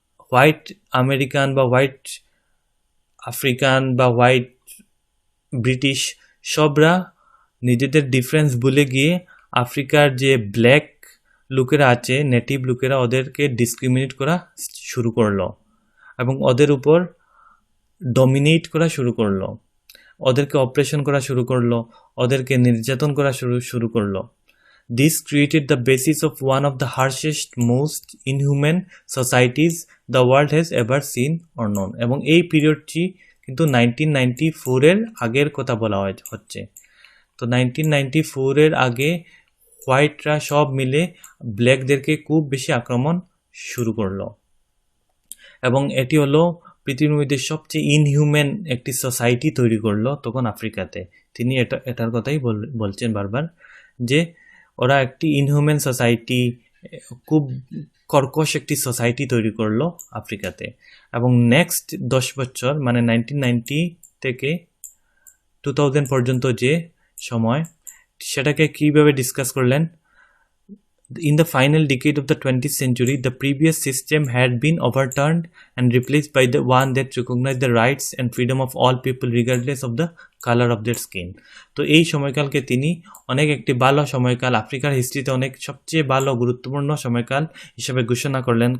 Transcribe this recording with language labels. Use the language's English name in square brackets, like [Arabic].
[Bangla] White American বা white African বা white British সবরা নিজেদের ডিফারেন্স ভুলে গিয়ে আফ্রিকার যে ব্ল্যাক লোকেরা আছে, নেটিভ লোকেরা, ওদেরকে ডিসক্রিমিনেট করা শুরু করলো এবং ওদের উপর ডমিনেট করা শুরু করলো, ওদেরকে অপারেশন করা শুরু করলো, ওদেরকে নির্যাতন করা শুরু করলো। [English] This created the basis of one of the harshest, most inhuman societies the world has ever seen or known. [Bangla] এবং এই পিরিয়ডটি কিন্তু 1994-এর আগের কথা বলা হচ্ছে। তো 1994-এর আগে হোয়াইটরা সব মিলে ব্ল্যাকদেরকে খুব বেশি আক্রমণ শুরু করলো এবং এটি হলো পৃথিবীর মধ্যে সবচেয়ে ইনহিউম্যান একটি সোসাইটি তৈরি করলো তখন আফ্রিকাতে। তিনি এটার কথাই বলছেন বারবার যে ওরা একটি ইনহিউম্যান সোসাইটি, খুব কর্কশ একটি সোসাইটি তৈরি করলো আফ্রিকাতে। এবং নেক্সট 10 বছর মানে 1990 থেকে 2000 পর্যন্ত যে সময়, সেটাকে কীভাবে ডিসকাস করলেন? [English] In the final decade of the 20th century, the previous system had been overturned and replaced by the one that recognized the rights and freedom of all people regardless of the color of their skin. [Bangla] তো এই সময়কালকে তিনি অনেক একটি ভালো সময়কাল, আফ্রিকার হিস্ট্রিতে অনেক সবচেয়ে ভালো গুরুত্বপূর্ণ সময়কাল হিসেবে ঘোষণা করলেন।